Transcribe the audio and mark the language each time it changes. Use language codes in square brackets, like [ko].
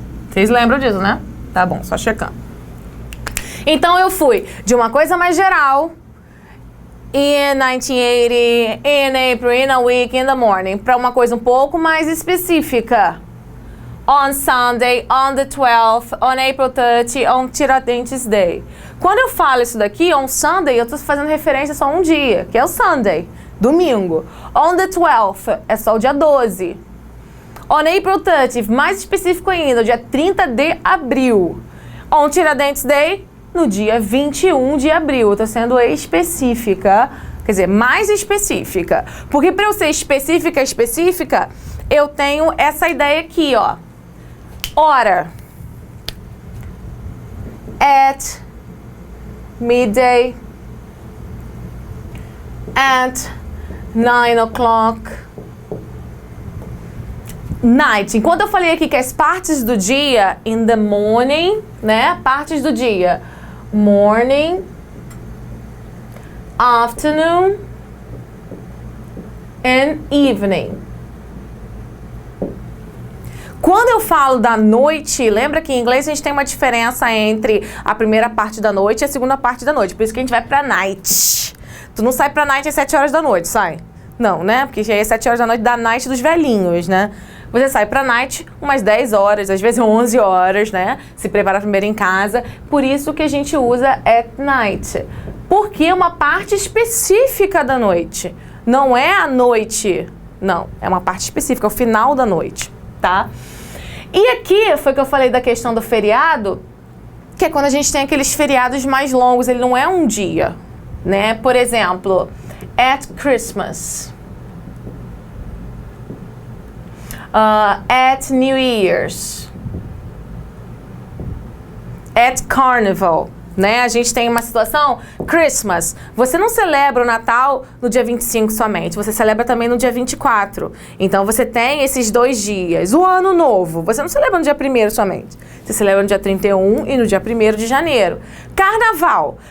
[pt] Vocês lembram disso, né? Tá bom, só checando. Então eu fui de uma coisa mais geral, [en] in 1980, in April, in a week, in the morning, [pt] para uma coisa um pouco mais específica. [en] On Sunday, on the 12th, on April 30, on Tiradentes Day. [pt] Quando eu falo isso daqui, [en] on Sunday, [pt] eu estou fazendo referência só a um dia, que é o Sunday, domingo. [en] On the 12th, [pt] é só o dia 12. [en] On April 30, [pt] mais específico ainda, o dia 30 de abril. [en] On Tiradentes Day, [pt] no dia 21 de abril. Eu estou sendo específica, quer dizer, mais específica. Porque para eu ser específica, eu tenho essa ideia aqui, ó. Hora. [en] At midday. At 9 o'clock. Night. [pt] Enquanto eu falei aqui que as partes do dia, [en] in the morning, [pt] né? Partes do dia. [en] Morning, afternoon, and evening. [pt] Quando eu falo da noite, lembra que em inglês a gente tem uma diferença entre a primeira parte da noite e a segunda parte da noite. Por isso que a gente vai pra night. Tu não sai pra night às 7 horas da noite, sai? Não, né? Porque já é 7 horas da noite da night dos velhinhos, né? você sai pra night umas 10 horas, às vezes 11 horas, né? Se prepara primeiro em casa. Por isso que a gente usa [en] at night. [pt] Porque é uma parte específica da noite. Não é a noite, não. É uma parte específica, é o final da noite, tá? E aqui foi que eu falei da questão do feriado, que é quando a gente tem aqueles feriados mais longos, ele não é um dia, né? [en] Por exemplo, at Christmas, at New Year's, at Carnival, né? [pt] A gente tem uma situação, Christmas, você não celebra o Natal no dia 25 somente, você celebra também no dia 24. Então você tem esses 2 dias. O Ano Novo, você não celebra no dia 1º somente, você celebra no dia 31 e no dia 1º de janeiro. Carnaval.